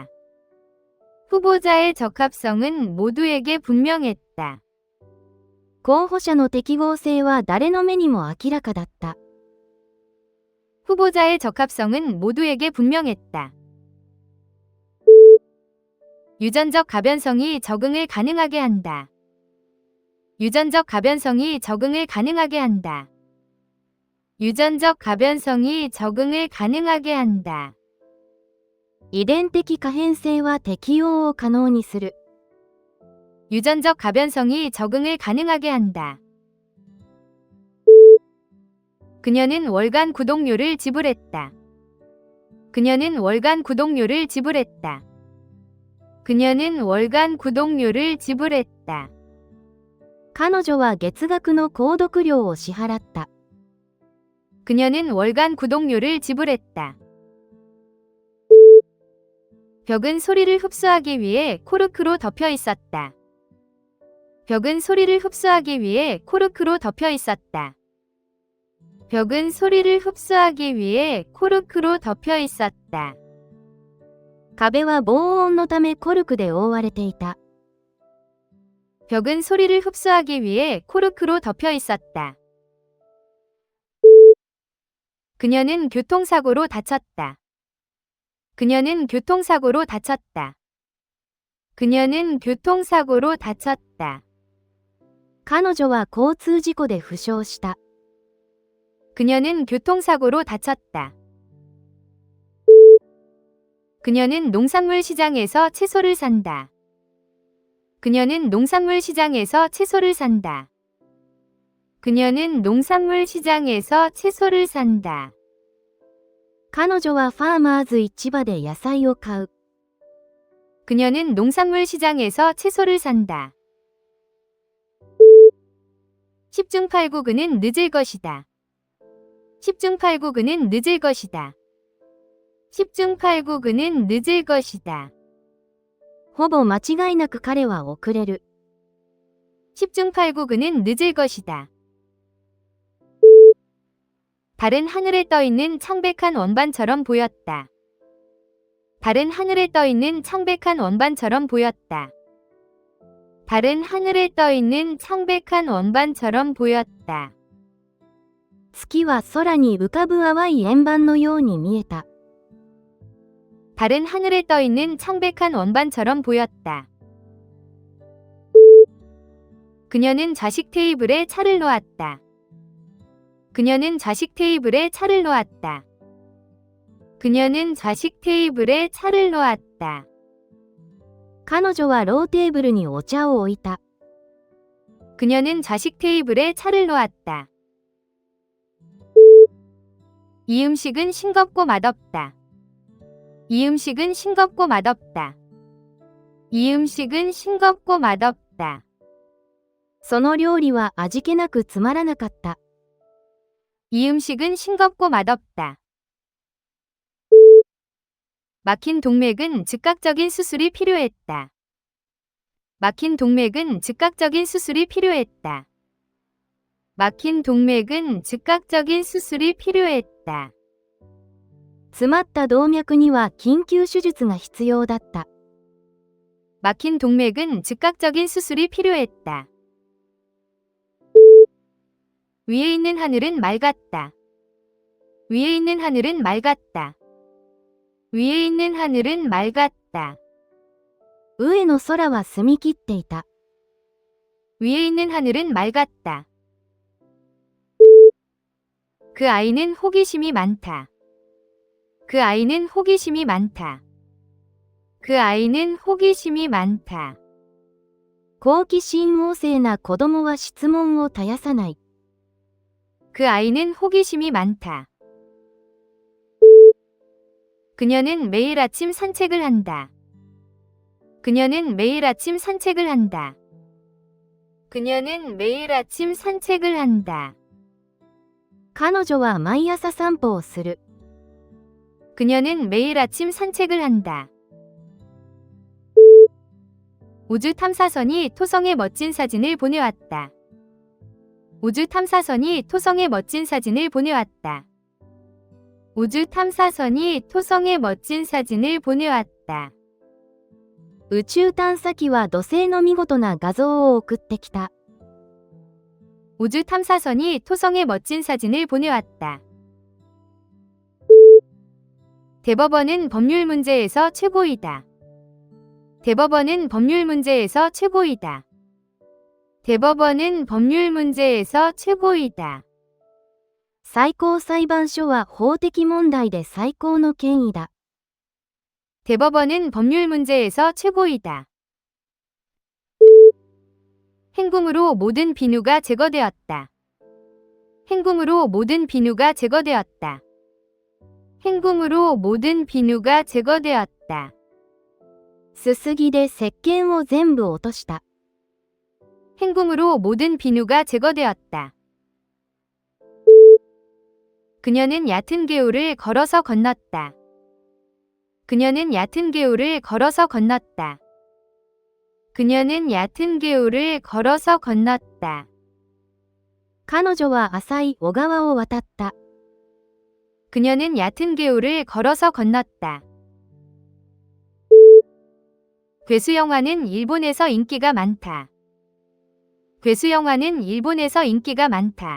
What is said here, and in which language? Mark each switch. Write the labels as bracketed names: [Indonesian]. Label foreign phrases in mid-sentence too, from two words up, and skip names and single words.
[Korean] 후보자의 적합성은 모두에게 분명했다. [Japanese] 候補者の適合性は誰の目にも明らかだった。 [Korean] 후보자의 적합성은 모두에게 분명했다. 유전적 가변성이 적응을 가능하게 한다. 유전적 가변성이 적응을 가능하게 한다. 유전적 가변성이 적응을 가능하게 한다. [Japanese] 遺伝的可変性は適応を可能にする。 [Korean] 유전적 가변성이 적응을 가능하게 한다. 그녀는 월간 구독료를 지불했다. 그녀는 월간 구독료를 지불했다. 그녀는 월간 구독료를 지불했다. [Japanese] 彼女は月額の購読料を支払った。 [Korean] 그녀는 월간 구독료를 지불했다. 벽은 소리를 흡수하기 위해 코르크로 덮여 있었다. 벽은 소리를 흡수하기 위해 코르크로 덮여 있었다. 벽은 소리를 흡수하기 위해 코르크로 덮여 있었다. [Japanese] 壁は防音のためコルクで覆われていた。 [Korean] 벽은 소리를 흡수하기 위해 코르크로 덮여 있었다. 그녀는 교통사고로 다쳤다. 그녀는 교통사고로 다쳤다. 그녀는 교통사고로 다쳤다. [Japanese] 彼女は交通事故で負傷した。 [Korean] 그녀는 교통사고로 다쳤다. 그녀는 농산물 시장에서 채소를 산다. 그녀는 농산물 시장에서 채소를 산다. 그녀는 농산물 시장에서 채소를 산다. [Japanese] 彼女はファーマーズ市場で野菜を買う。 [Korean] 그녀는 농산물 시장에서 채소를 산다. 10중 8구 그는 늦을 것이다. 10중 8구 그는 늦을 것이다. 10중 8구 그는 늦을 것이다. [Japanese] ほぼ間違いなく彼は遅れる。 [Korean] 10중 8구 그는 늦을 것이다. 달은 하늘에 떠있는 창백한 원반처럼 보였다. 달은 하늘에 떠있는 창백한 원반처럼 보였다. 달은 하늘에 떠 있는 창백한 원반처럼 보였다. [Japanese] 月は空に浮かぶ淡い円盤のように見えた。 [Korean] 달은 하늘에 떠 있는 창백한 원반처럼 보였다. 그녀는 좌식 테이블에 차를 놓았다. 그녀는 좌식 테이블에 차를 놓았다. 그녀는 좌식 테이블에 차를 놓았다. [Japanese] 彼女はローテーブルにお茶を置いた。 [Korean] 그녀는 좌식 테이블에 차를 놓았다. 이 음식은 싱겁고 맛없다. 이 음식은 싱겁고 맛없다. 이 음식은 싱겁고 맛없다. [Japanese] その料理は味気なくつまらなかった。 [Korean] 이 음식은 싱겁고 맛없다. 막힌 동맥은 즉각적인 수술이 필요했다. 막힌 동맥은 즉각적인 수술이 필요했다. 막힌 동맥은 즉각적인 수술이 필요했다. [Japanese] 詰まった動脈には緊急手術が必要だった。 [Korean] 막힌 동맥은 즉각적인 수술이 필요했다. 위에 있는 하늘은 맑았다. 위에 있는 하늘은 맑았다. 위에 있는 하늘은 맑았다. [Japanese] 上の空は澄み切っていた。 [Korean] 위에 있는 하늘은 맑았다. 그 아이는 호기심이 많다. 그 아이는 호기심이 많다. 그 아이는 호기심이 많다. [Japanese] 好奇心旺盛な子供は質問を絶やさない。 [Korean] 그 아이는 호기심이 많다. 그녀는 매일 아침 산책을 한다. 그녀는 매일 아침 산책을 한다. 그녀는 매일 아침 산책을 한다. [Japanese] 彼女は毎朝散歩をする。 [Korean] 그녀는 매일 아침 산책을 한다. 우주 탐사선이 토성의 멋진 사진을 보내왔다. 우주 탐사선이 토성의 멋진 사진을 보내왔다. 우주 탐사선이 토성의 멋진 사진을 보내왔다. [Japanese] 宇宙探査機は土星の見事な画像を送ってきた。 [Korean] 우주 탐사선이 토성의 멋진 사진을 보내왔다. 대법원은 법률 문제에서 최고이다. 대법원은 법률 문제에서 최고이다. 대법원은 법률 문제에서 최고이다. [Japanese] 最高裁判所は法的問題で最高の権威だ。 [Korean] 대법원은 법률 문제에서 최고이다. 행궁으로 모든 비누가 제거되었다. 행궁으로 모든 비누가 제거되었다. 행궁으로 모든 비누가 제거되었다. [Japanese] すすぎで石鹸を全部落とした。 [Korean] 행궁으로 모든 비누가 제거되었다. 그녀는 얕은 개울을 걸어서 건넜다. 그녀는 얕은 개울을 걸어서 건넜다. 그녀는 얕은 개울을 걸어서 건넜다. [Japanese] 彼女は浅い小川を渡った。 [Korean] 그녀는 얕은 개울을 걸어서 건넜다. 괴수 영화는 일본에서 인기가 많다. 괴수 영화는 일본에서 인기가 많다.